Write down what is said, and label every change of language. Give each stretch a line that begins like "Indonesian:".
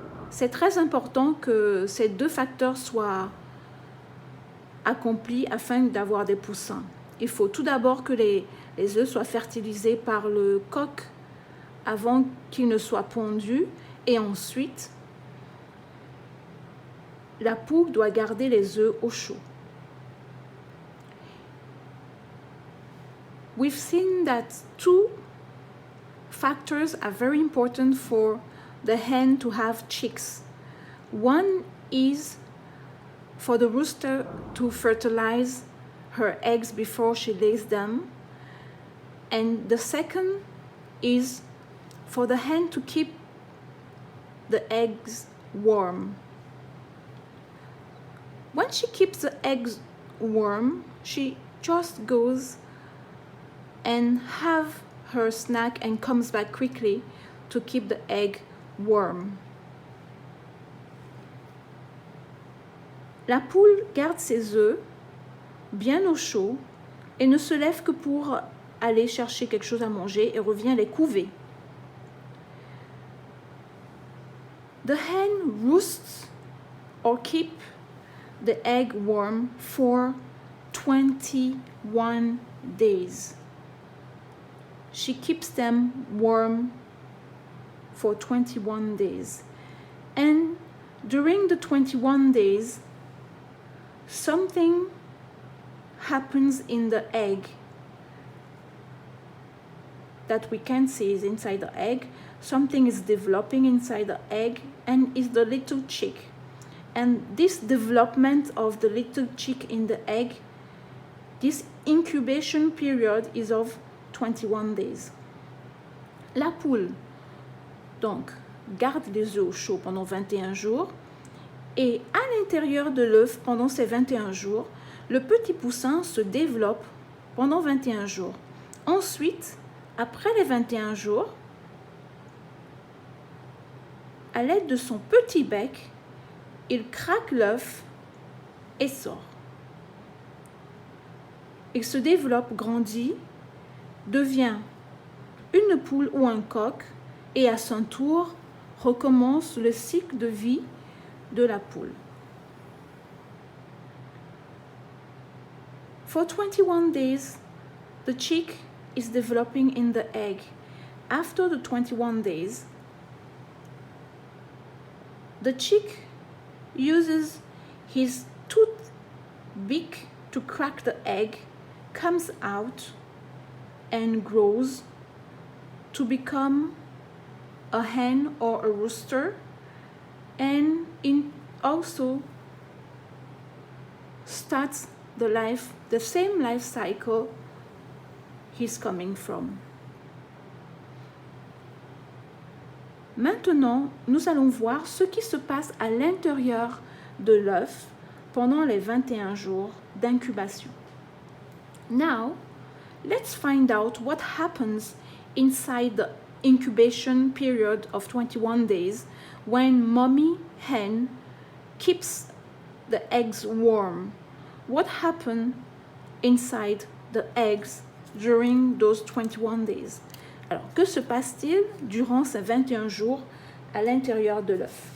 French: C'est très important que ces deux facteurs soient accomplis afin d'avoir des poussins. Il faut tout d'abord que les œufs soient fertilisés par le coq avant qu'ils ne soient pondus, et ensuite la poule doit garder les œufs au chaud.
English: We've seen that two factors are very important for the hen to have chicks. One is for the rooster to fertilize her eggs before she lays them. And the second is for the hen to keep the eggs warm. When she keeps the eggs warm, she just goes and have her snack and comes back quickly to keep the egg warm.
French: La poule garde ses œufs bien au chaud et ne se lève que pour aller chercher quelque chose à manger et revient les couver.
English: The hen roosts or keep the egg warm for 21 days. She keeps them warm for 21 days. And during the 21 days, something happens in the egg that we can't see is inside the egg. Something is developing inside the egg and is the little chick. And this development of the little chick in the egg, this incubation period is of 21 days.
French: La poule, donc, garde les œufs au chaud pendant 21 jours et à l'intérieur de l'œuf, pendant ces 21 jours, le petit poussin se développe pendant 21 jours. Ensuite, après les 21 jours, à l'aide de son petit bec, il craque l'œuf et sort. Il se développe, grandit, devient une poule ou un coq et à son tour recommence le cycle de vie de la poule.
English: For 21 days, the chick is developing in the egg. After the 21 days, the chick uses his tooth beak to crack the egg, comes out and grows to become a hen or a rooster, and also starts the same life cycle he's coming from.
French: Maintenant, nous allons voir ce qui se passe à l'intérieur de l'œuf pendant les 21 jours d'incubation.
English: Now, let's find out what happens inside the incubation period of 21 days when mommy hen keeps the eggs warm. What happened inside the eggs during those 21 days?
French: Alors, que se passe-t-il durant ces 21 jours à l'intérieur de l'œuf?